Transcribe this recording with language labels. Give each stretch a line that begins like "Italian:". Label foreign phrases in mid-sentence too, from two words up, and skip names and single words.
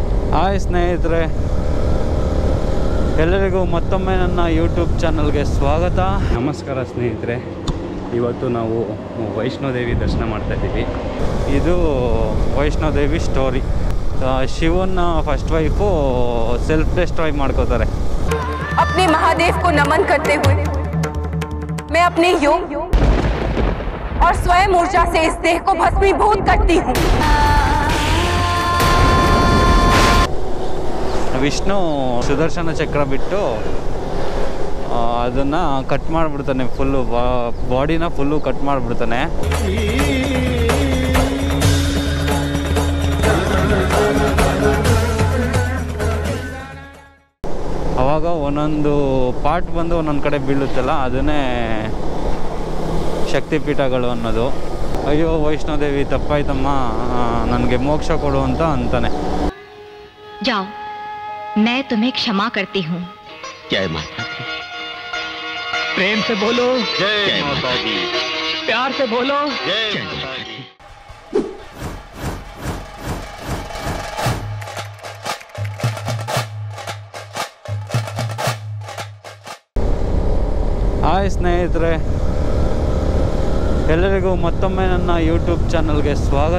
Kannada: ಹಾಯ್ ಸ್ನೇಹಿತರೆ, ಎಲ್ಲರಿಗೂ ಮತ್ತೊಮ್ಮೆ ನನ್ನ ಯೂಟ್ಯೂಬ್ ಚಾನಲ್ಗೆ ಸ್ವಾಗತ. ನಮಸ್ಕಾರ ಸ್ನೇಹಿತರೆ. ಇವತ್ತು ನಾವು ವೈಷ್ಣೋದೇವಿ ದರ್ಶನ ಮಾಡ್ತಾಯಿದ್ದೀವಿ. ಇದು ವೈಷ್ಣೋದೇವಿ ಸ್ಟೋರಿ. ಶಿವನ
English: first wife self destroy
Kannada: ಮಾಡ್ಕೋತಾರೆ.
Hindi: अपने महादेव को नमन करते हुए मैं अपने योग और स्वयं ऊर्जा से इस देह को भस्मीभूत करती हूँ.
Kannada: ವಿಷ್ಣು ಸುದರ್ಶನ ಚಕ್ರ ಬಿಟ್ಟು ಅದನ್ನು ಕಟ್ ಮಾಡಿಬಿಡ್ತಾನೆ. ಫುಲ್ಲು ಬಾಡಿನ ಫುಲ್ಲು ಕಟ್ ಮಾಡಿಬಿಡ್ತಾನೆ. ಆವಾಗ ಒಂದೊಂದು ಪಾರ್ಟ್ ಬಂದು ಒಂದೊಂದು ಕಡೆ ಬೀಳುತ್ತಲ್ಲ, ಅದನ್ನೇ ಶಕ್ತಿಪೀಠಗಳು ಅನ್ನೋದು. ಅಯ್ಯೋ ವೈಷ್ಣೋದೇವಿ ತಪ್ಪಾಯ್ತಮ್ಮ, ನನಗೆ ಮೋಕ್ಷ ಕೊಡು ಅಂತ ಅಂತಾನೆ.
Hindi: जाओ, मैं तुम्हें क्षमा करती हूँ. जय माता दी. प्रेम से बोलो जय माता दी. प्यार से बोलो जय माता दी.
Kannada: ಹಾಯ್ ಸ್ನೇಹಿತರೆ, ಎಲ್ಲರಿಗೂ ಮತ್ತೊಮ್ಮೆ ನನ್ನ ಯೂಟ್ಯೂಬ್ ಚಾನಲ್ಗೆ ಸ್ವಾಗತ.